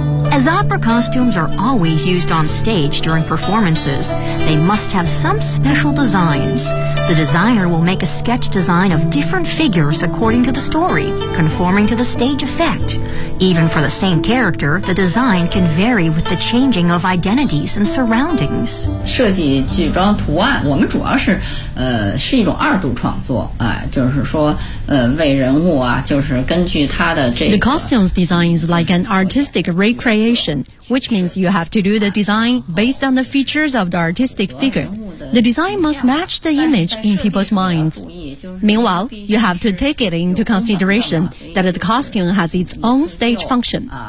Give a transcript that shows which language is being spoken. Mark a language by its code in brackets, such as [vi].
[en] As opera costumes are always used on stage during performances, they must have some special designs. The designer will make a sketch design of different figures according to the story, conforming to the stage effect. Even for the same character, the design can vary with the changing of identities and surroundings. [zh] 设计剧装图案，我们主要是，是一种二度创作，就是说，为人物啊，就是根据他的这个。 [en] The costume's design is like an artistic recreation, which means you have to do the design based on the features of the artistic figure. The design must match the image in people's minds. Meanwhile, you have to take it into consideration that the costume has its own stage function.